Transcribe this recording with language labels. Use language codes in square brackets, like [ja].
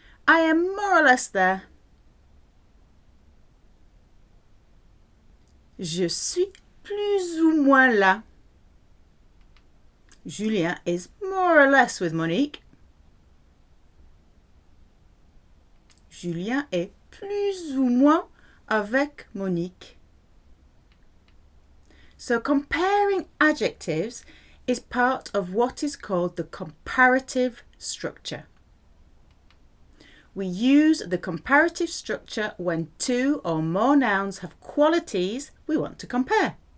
[en] I am more or less there. [fr] Je suis plus ou moins là. [en] Julien is more or less with Monique. [fr] Julien est plus ou moins avec Monique. [en] So comparing adjectives is part of what is called the comparative structure. We use the comparative structure when two or more nouns have qualities we want to compare.